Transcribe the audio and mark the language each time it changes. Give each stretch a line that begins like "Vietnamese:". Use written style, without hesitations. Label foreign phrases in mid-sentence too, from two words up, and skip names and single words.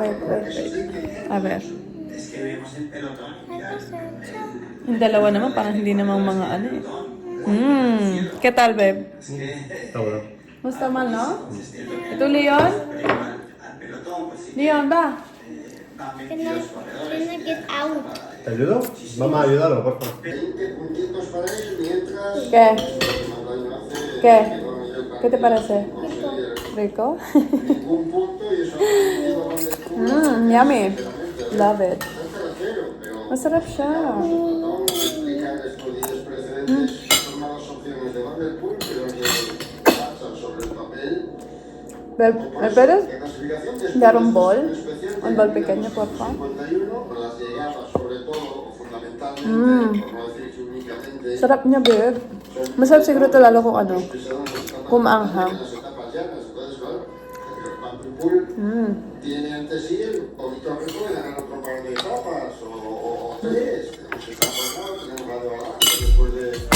Spanish: Wait. A ver. Es que vemos el pelotón.
Filipino: Yung dalawa naman, parang hindi namang mga
Spanish: ¿Qué tal, babe? Está bueno. No está mal, ¿no? ¿Y tú, Leon? Leon, va.
English: Can I get out?
Spanish: ¿Te ayudo? Vamos a ayudarlo, por favor. 20 puntitos para él, mientras... ¿Qué? Cuando hace ¿Qué? ¿Qué te parece? ¿Rico? ningún punto y eso
English: Yummy. Love it.
Spanish: tercero, pero
Filipino: Masarap siya.
Spanish: tratamos de explicar estos días precedentes son malas opciones de Vanderpool, pero que pasan sobre el papel. Babe, ¿me puedes La clasificación de dar un bol? especial Un bol pequeño, por favor. 51, con las llegadas sobre todo, o fundamentalmente, por no decir que únicamente,
Filipino: Sarap niya, babe. Masarap siguro ito lalo kung
Spanish: que se dan las etapas,
Filipino: kumaanghang.
Spanish: las etapas llanas. Entonces, claro, Vanderpool tiene ante sí el poquito riesgo de ganar otro par de etapas o tres. Tenemos etapas, ¿no? Tenemos la de Valence después de...